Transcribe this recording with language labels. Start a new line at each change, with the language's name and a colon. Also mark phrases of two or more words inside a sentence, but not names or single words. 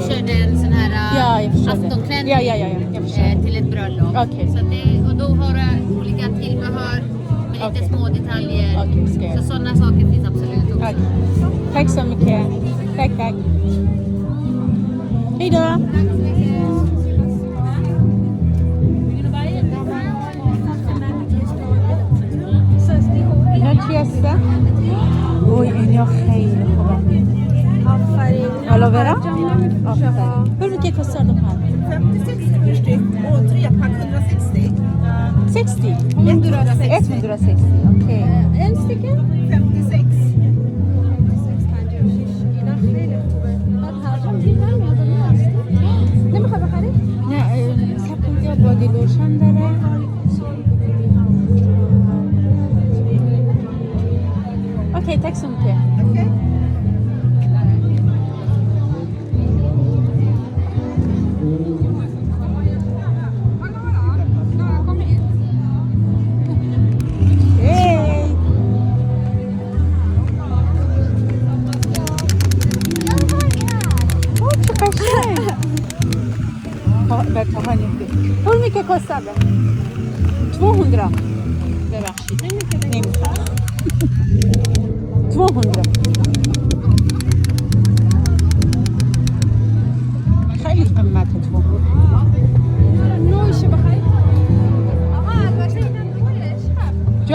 Swedish: körde en sån här Ja, jag förstår det. aftonklänning Ja, jag förstår. till ett bröllop. Okej. Så och då har jag olika tillbehör med lite Okej. små detaljer. Okej, ska jag. Så sådana saker finns absolut också. Okej. Tack så mycket. Tack, tack. Hej då.
Persian: اینا چی هستن؟ وای اینا خیلی خوبه. آفرین. آلوورا؟ آفرین.
Swedish: Hur mycket kostar de här? 50-60 per styck och 3-pack 160. 60? 160. 160. Okej. En stycke 56.
Persian: 56 اینا خیلی خوبه. بعد هر جا میگی نمیاد نمیخوای بخری؟ نه سب کن که
English: body lotion
Persian: داره.
Swedish: اوکی tack så mycket. Okej. Hej! Åh, så قشنگ.
Persian: بچه ها نمیده.
Swedish: Hur mycket kostar det? 200.
Persian: ببخشید. نمیخوام. 200. خیلی قیمته 200. نوشه بخری؟ آقا البته اینا نویه چقدر؟